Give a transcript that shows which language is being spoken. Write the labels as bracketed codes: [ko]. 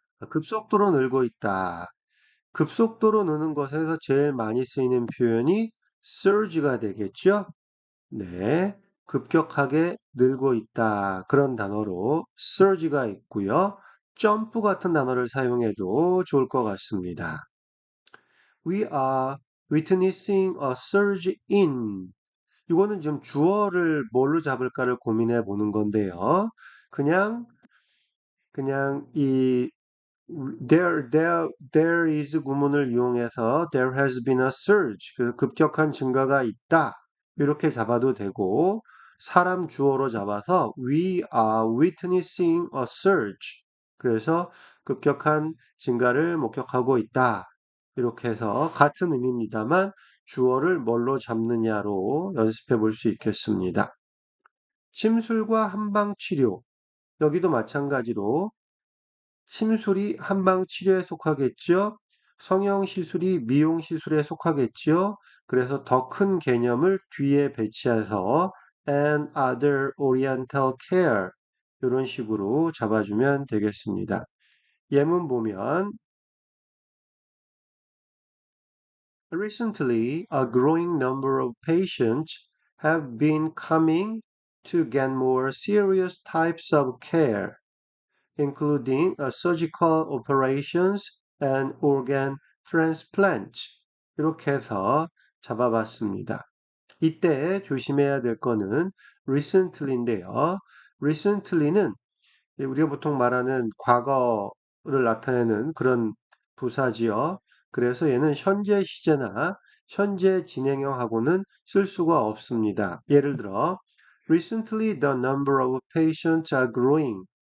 [ko] 급속도로 늘고 있다. 급속도로 느는 것에서 제일 많이 쓰이는 표현이 surge가 되겠죠? 네. 급격하게 늘고 있다. 그런 단어로 surge가 있고요. 점프 같은 단어를 사용해도 좋을 것 같습니다. [en] We are witnessing a surge in. [ko] 이거는 지금 주어를 뭘로 잡을까를 고민해 보는 건데요. 그냥, 그냥 이 [en] there is [ko] 구문을 이용해서 [en] there has been a surge, [ko] 그 급격한 증가가 있다. 이렇게 잡아도 되고, 사람 주어로 잡아서 [en] we are witnessing a surge. [ko] 그래서 급격한 증가를 목격하고 있다. 이렇게 해서 같은 의미입니다만 주어를 뭘로 잡느냐로 연습해 볼 수 있겠습니다. 침술과 한방치료. 여기도 마찬가지로 침술이 한방치료에 속하겠죠. 성형시술이 미용시술에 속하겠죠. 그래서 더 큰 개념을 뒤에 배치해서 [en] and other oriental care [ko] 이런 식으로 잡아주면 되겠습니다. 예문 보면 [en] Recently, a growing number of patients have been coming to get more serious types of care. including surgical operations and organ transplants. [ko] 이렇게 해서 잡아봤습니다. 이때 조심해야 될 거는 recently인데요. recently는 우리가 보통 말하는 과거를 나타내는 그런 부사지요. 그래서 얘는 현재 시제나 현재 진행형하고는 쓸 수가 없습니다. 예를 들어, [en] Recently the number of patients are growing.